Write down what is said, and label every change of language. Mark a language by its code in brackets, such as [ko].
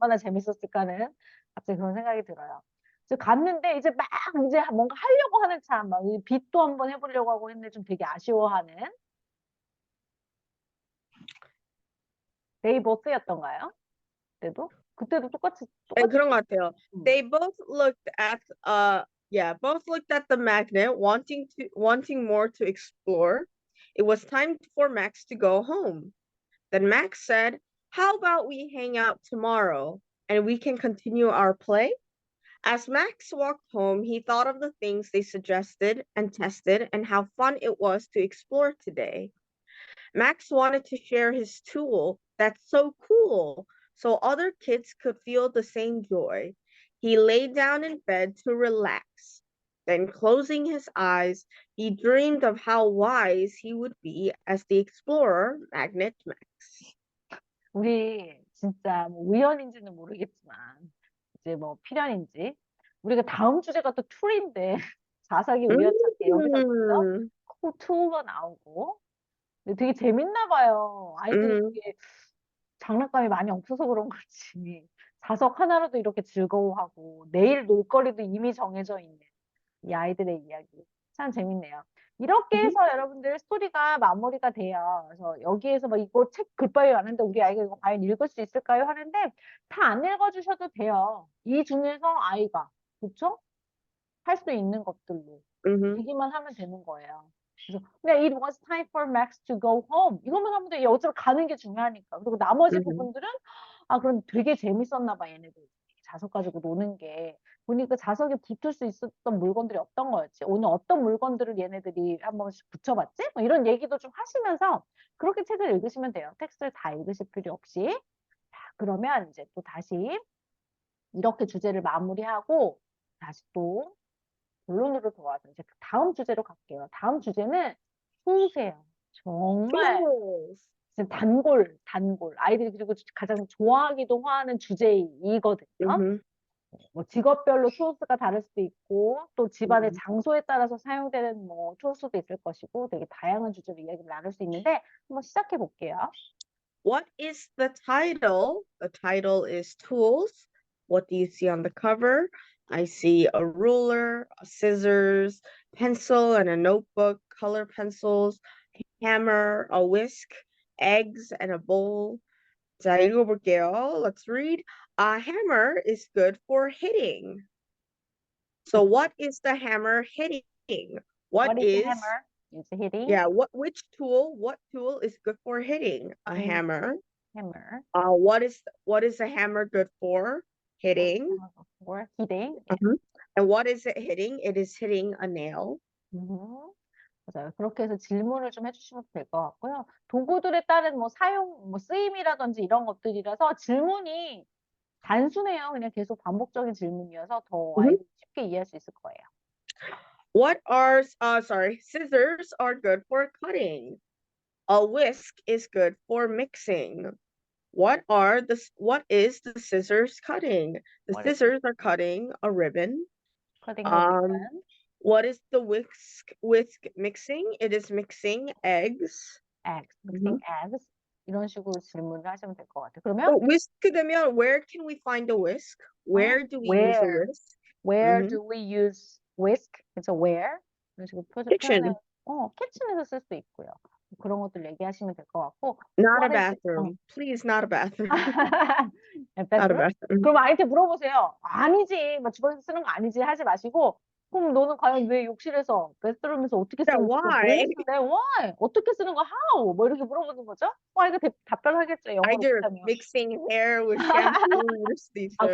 [ko] 얼마나 재밌었을까는 갑자기 그런 생각이 들어요. 이제 갔는데 이제 막 이제 뭔가 하려고 하는 참, 막 빚도 한번 해보려고 하고 했는데 좀 되게 아쉬워하는 데이버스였던가요? 그때도 똑같이 네, 그런 것 같아요. 음. [en] They both looked at both looked at the magnet, wanting more to explore. It was time for Max to go home. Then Max said, "How about we hang out tomorrow and we can continue our play?" As Max walked home, he thought of the things they suggested and tested and how fun it was to explore today. Max wanted to share his tool. That's so cool. So other kids could feel the same joy. He lay down in bed to relax. Then, closing his eyes, he dreamed of how wise he would be as the explorer, Magnet Max. [ko] 우리 진짜 뭐 우연인지는 모르겠지만 이제 뭐 필연인지 우리가 다음 주제가 또 툴인데 자석이 우연찮게 여기서 뭐죠? 음, 툴가 나오고 근데 되게 재밌나 봐요. 아이들이 음, 되게 장난감이 많이 없어서 그런 거지. 자석 하나로도 이렇게 즐거워하고 내일 놀거리도 이미 정해져 있는 이 아이들의 이야기. 참 재밌네요. 이렇게 해서 여러분들 스토리가 마무리가 돼요. 그래서 여기에서 뭐 이거 책 굿바이 하는데 우리 아이가 이거 과연 읽을 수 있을까요? 하는데 다 안 읽어주셔도 돼요. 이 중에서 아이가 그쵸? 할 수 있는 것들로 음, 얘기만 하면 되는 거예요. 그래서 근데 [en] it was time for Max to go home. [ko] 이것만 하면 돼. 어차피 가는 게 중요하니까. 그리고 나머지 음, 부분들은 그럼 되게 재밌었나 봐 얘네들. 자석 가지고 노는 게. 보니까 자석에 붙을 수 있었던 물건들이 어떤 거였지? 오늘 어떤 물건들을 얘네들이 한 번씩 붙여봤지? 뭐 이런 얘기도 좀 하시면서 그렇게 책을 읽으시면 돼요. 텍스트를 다 읽으실 필요 없이. 자, 그러면 이제 또 다시 이렇게 주제를 마무리하고 다시 또 본론으로 돌아와서 이제 다음 주제로 갈게요. 다음 주제는 소수예요. 정말 [en] tools. [ko] 진짜 단골. 아이들이 그리고 가장 좋아하기도 하는 주제이거든요. 음, 뭐 직업별로 툴스가 다를 수도 있고 또 집안의 음. 장소에 따라서 사용되는 뭐 툴스도 있을 것이고 되게 다양한 주제로 이야기를 나눌 수 있는데 한번 시작해 볼게요. [en] What is the title? The title is Tools. What do you see on the cover? I see a ruler, a scissors, pencil and a notebook, color pencils, hammer, a whisk, eggs, and a bowl. [ko] 자, 읽어볼게요. [en] Let's read. A hammer is good for hitting. So what is the hammer hitting? What What is is, hammer? It's hitting. yeah, what tool is good for hitting? A hammer. Hammer. What is a hammer good for? Hitting. For hitting. Mhm. And what is it hitting? It is hitting a nail. [ko] 맞아요. 그렇게 해서 질문을 좀 해주시면 될 것 같고요. 도구들에 따른 뭐 사용, 뭐 쓰임이라든지 이런 것들이라서 질문이 단순해요. 그냥 계속 반복적인 질문이어서 더 Mhm. 아이들이 쉽게 이해할 수 있을 거예요. [en] Scissors are good for cutting. A whisk is good for mixing. What is the scissors cutting? The What is- scissors are cutting a ribbon. cutting a Um, ribbon. what is the whisk mixing? It is mixing eggs. Eggs. Mixing eggs. [ko] 이런 식으로 질문을 하시면 될 것 같아요. 그러면 [en] whisk [ko] 되면 [en] where can we find a whisk? Where do we use a where? whisk? Where Mhm. do we use whisk? [ko] 그래서 [en] where? [ko] 이런 식으로 [en] Kitchen. [ko] kitchen에서 쓸 수 있고요. 그런 것들 얘기하시면 될 것 같고. [en] Not a What is- bathroom. Please, not a bathroom. Not a bathroom? bathroom. [ko] 그럼 아이한테 물어보세요. 아니지, 뭐 주방에서 쓰는 거 아니지 하지 마시고, 그럼 너는 과연 왜 욕실에서, 베스트룸에서 어떻게 [en] Yeah, [ko] 쓰는지 [en] why? [ko] 모르겠는데, [en] why? [ko] 어떻게 쓰는 거, [en] how? [ko] 뭐 이렇게 물어보는 거죠? 이거 답변하겠죠, 영어로 [en] Either [ko] 못하면. [en] mixing hair with shampoo [ko] 이럴 수도 있어요.